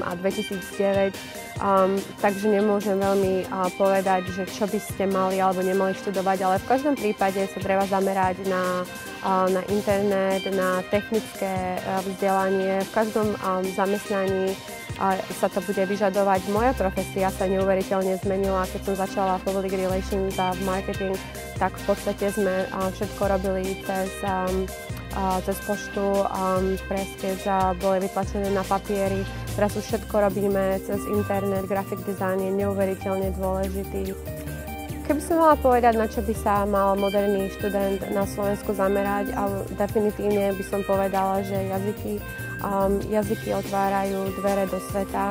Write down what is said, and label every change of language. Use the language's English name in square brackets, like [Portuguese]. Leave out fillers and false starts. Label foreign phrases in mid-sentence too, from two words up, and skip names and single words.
[Slovak] a 2009, takže nemôžem veľmi povedať, že čo by ste mali alebo nemali študovať, ale v každom prípade sa treba zamerať na internet, na technické vzdelanie. V každom zamestnaní sa to bude vyžadovať. Moja profesia sa neuveriteľne zmenila. Keď som začala [English] public relations [Slovak] a marketing, tak v podstate sme všetko robili cez poštu, presky boli vytlačené na papieri. Teraz už všetko robíme cez internet, [English] graphic design [Slovak] je neuveriteľne dôležitý. Keby som mala povedať, na čo by sa mal moderný študent na Slovensku zamerať, ale definitívne by som povedala, že jazyky otvárajú dvere do sveta.